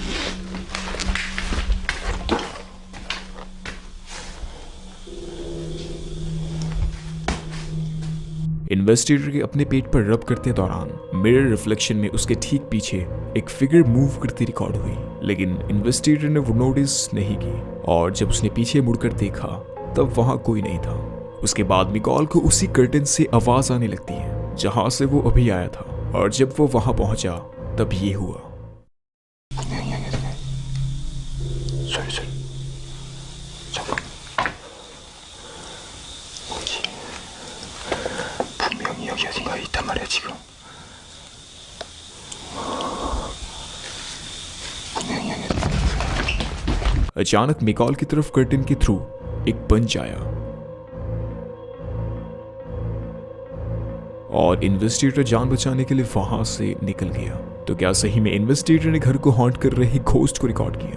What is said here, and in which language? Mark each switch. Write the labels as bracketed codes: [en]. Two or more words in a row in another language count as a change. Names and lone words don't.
[hi] इन्वेस्टिगेटर के अपने पेट पर रब करते दौरान [en] mirror reflection [hi] में उसके ठीक पीछे एक [en] figure move [hi] करती रिकॉर्ड हुई, लेकिन इन्वेस्टिगेटर ने वो नोटिस नहीं की और जब उसने पीछे मुड़कर देखा तब वहां कोई नहीं था। उसके बाद मिकॉल को उसी कर्टन से आवाज आने लगती है जहां से वो अभी आया था, और जब वो वहां पहुंचा तब ये हुआ। [ko] 분명히 여기 소리 잠깐 뭐지? 분명히 여기 어딘가에 있단 말이야 지금. 분명히 여기 [hi] अचानक मिकॉल की तरफ कर्टन के थ्रू एक पंच आया और इन्वेस्टिगेटर जान बचाने के लिए वहां से निकल गया। तो क्या सही में इन्वेस्टिगेटर ने घर को हॉन्ट कर रहे घोस्ट को रिकॉर्ड किया?